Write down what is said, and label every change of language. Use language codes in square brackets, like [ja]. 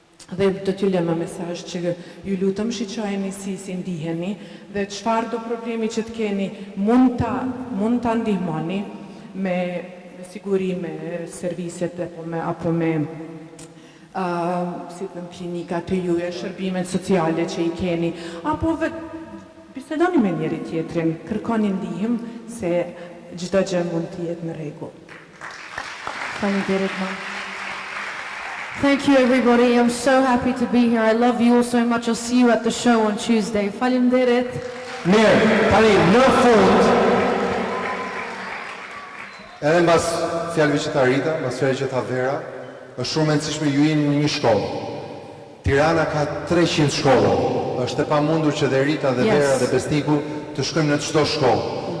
[sq] Dhe do t'ju lëmë mesazh që ju lutem shiqojeni si ndiheni dhe çfarë do problemi që të keni mund ta ndihmoni me siguri me serviset apo me si të klinikat të juja, shërbimet sociale që i keni, apo bisedoni me njëri tjetrin, kërkoni ndihmë se çdo gjë mund të jetë në rregull. Faleminderit, ma. [en] Thank you, everybody. I'm so happy to be here. I love you all so much. I'll see you at the show on Tuesday. [sq] Faleminderit. Mirë, tani në fund, edhe mbas fjalëve që tha Rita, mbas fjalëve që tha Vera, është shumë e rëndësishme ju jeni në një shkollë. Tirana ka 300 shkolla. Është e pamundur që dhe Rita dhe Vera dhe Besniku të shkojmë në çdo shkollë.